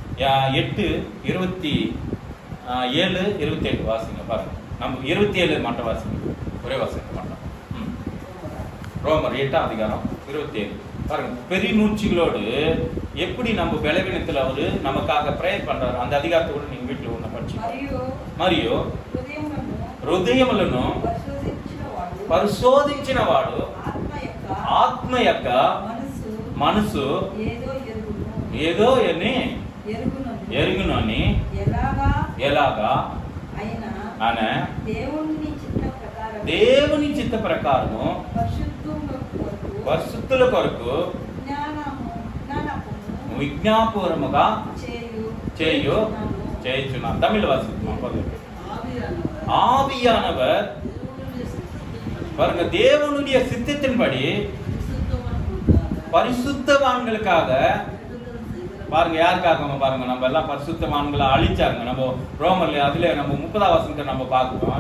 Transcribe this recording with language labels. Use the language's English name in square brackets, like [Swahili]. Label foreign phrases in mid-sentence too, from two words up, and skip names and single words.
[Tamil] 8:27-28 வாசிங்க. பாருங்க, நம்ம 27 மட்டும் வாசிங்க, ஒரே வாசிக்க மாட்டோம். ரோமர் 8ஆம் அதிகாரம் 27 பாருங்க. பெருமூச்சுகளோடு எப்படி நம்ம பலவீனத்துல அவரு நமக்காக பிரேயர் பண்றாரு. அந்த அதிகாரத்தை கூட நீங்க வீட்டுல ஒண்ணு படிச்சு [Telugu] మరియు హృదయములను పరిశోధించిన వాడు ఆత్మ యొక్క మనసు ఏదో ఎరుగునని ఎలాగా ఆయన దేవుని చిత్త ప్రకారము పరిశుద్ధుల కొరకు విజ్ఞాపూర్వముగా చేయుచున్నాను. [Tamil] தமிழ் வாசிப்போம். ஆவியானவர் பாருங்க, தேவனுடைய சித்தத்தின்படி பரிசுத்தவான்களுக்காக பாருங்க யாருக்காக பாருங்க, நம்ம எல்லாம் பரிசுத்தவான்களை அழிச்சாங்க. நம்ம ரோமர்ல அதுல நம்ம 30ஆம் வசனத்தை நம்ம பார்க்கிறோம்.